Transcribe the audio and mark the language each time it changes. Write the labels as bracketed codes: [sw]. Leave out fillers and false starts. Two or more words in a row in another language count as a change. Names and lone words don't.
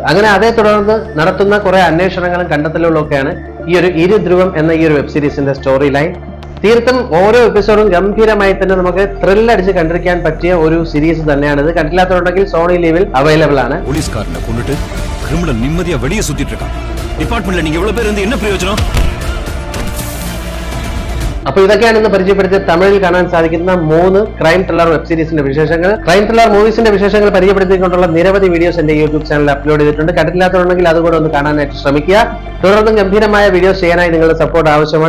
[ml] അങ്ങനെ അതേ തുടർന്ന് നടത്തുന്ന കുറെ അന്വേഷണങ്ങളും കണ്ടെത്തലുകളും ഒക്കെയാണ് ഈ ഒരു ഇരുധ്രുവം എന്ന ഈ ഒരു [en] web seriesinte story line. [ml] തീർത്തും ഓരോ എപ്പിസോഡും ഗംഭീരമായി തന്നെ നമുക്ക് ത്രില്ലടിച്ച് കണ്ടിരിക്കാൻ പറ്റിയ ഒരു സീരീസ് തന്നെയാണ് ഇത്. കണ്ടില്ലാത്തവരുണ്ടെങ്കിൽ സോണി ലീവിൽ അവൈലബിൾ ആണ്. [ta] போலீஸ்காரனை கொன்னுட்டு கிரிமினல் நிம்மதியா வெளியே சுத்திட்டு இருக்கான். ഡിപ്പാർട്ട്മെന്റിൽ நீங்க எவ்வளவு பேர் இருந்து என்ன பிரயோஜனம்? [ml] അപ്പോൾ ഇതൊക്കെയാണ് ഇന്ന് പരിചയപ്പെടുത്തിയ തമിഴിൽ കാണാൻ സാധിക്കുന്ന 3 [en] crime thriller web seriesinte [ml] വിശേഷങ്ങൾ. [en] crime thriller moviesinte [ml] വിശേഷങ്ങൾ പരിചയപ്പെടുത്തിക്കൊണ്ടുള്ള നിരവധി വീഡിയോസ് എന്റെ [en] YouTube channelil upload [ml] ചെയ്തിട്ടുണ്ട്. കണ്ടിട്ടില്ലാത്തവരുണ്ടെങ്കിൽ അതുകൂടെ ഒന്ന് കാണാനായിട്ട് ശ്രമിക്കുക. തുടർന്നും ഗംഭീരമായ വീഡിയോസ് ചെയ്യാനായി നിങ്ങളുടെ സപ്പോർട്ട് ആവശ്യമാണ്.